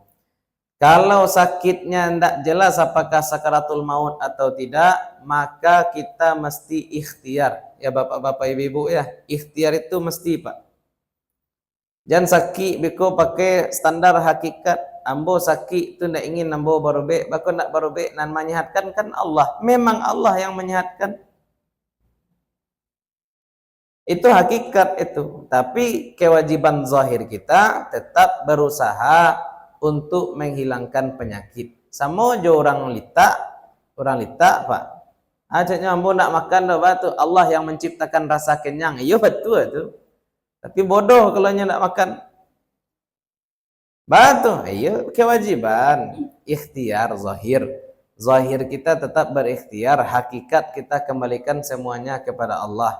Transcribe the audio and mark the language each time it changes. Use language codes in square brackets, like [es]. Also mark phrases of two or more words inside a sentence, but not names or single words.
[id] Kalau sakitnya tidak jelas apakah sakaratul maut atau tidak, maka kita mesti ikhtiar. Ya bapak-bapak ibu-ibu ya, ikhtiar itu mesti, Pak. Jangan sakit beko pakai standar hakikat. [min] Ambo sakit itu tidak ingin ambo barobek, bako nak barobek nan menyehatkan kan Allah. [id] Memang Allah yang menyehatkan. Itu hakikat itu. Tapi kewajiban zahir kita tetap berusaha untuk menghilangkan penyakit. [min] Sama aja orang lita Pak. Ajaknya ambo nak makan dah batu. [id] Allah yang menciptakan rasa kenyang. Iya betul itu. Tapi bodoh kalau nya nak makan. Batu. Iya kewajiban ikhtiar zahir. Zahir kita tetap berikhtiar, hakikat kita kembalikan semuanya kepada Allah.